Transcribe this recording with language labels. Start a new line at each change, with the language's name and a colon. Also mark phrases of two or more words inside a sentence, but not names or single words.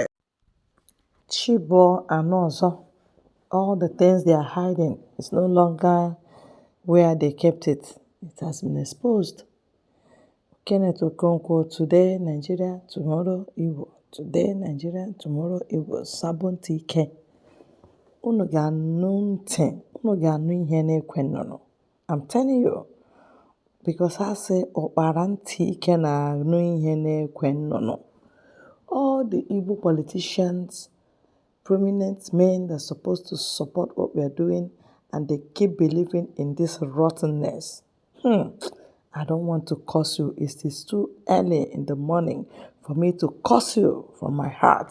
English: Chibo and also all the things they are hiding is no longer where they kept it. It has been exposed. Kenneth Okonkwo, today Nigeria, tomorrow Igbo. Today Nigeria, tomorrow Igbo. Sabon ike.
Igbo: Unu ga-anụ ntị, unu ga-anụ ihe na-ekwe nnụnụ.
English: I'm telling you, because
Igbo: ha sị ọkpara ntị ike na-anụ ihe na-ekwe nnụnụ.
English: All the Igbo politicians, prominent men that are supposed to support what we are doing, and they keep believing in this rottenness. I don't want to curse you. It is too early in the morning for me to curse you from my heart.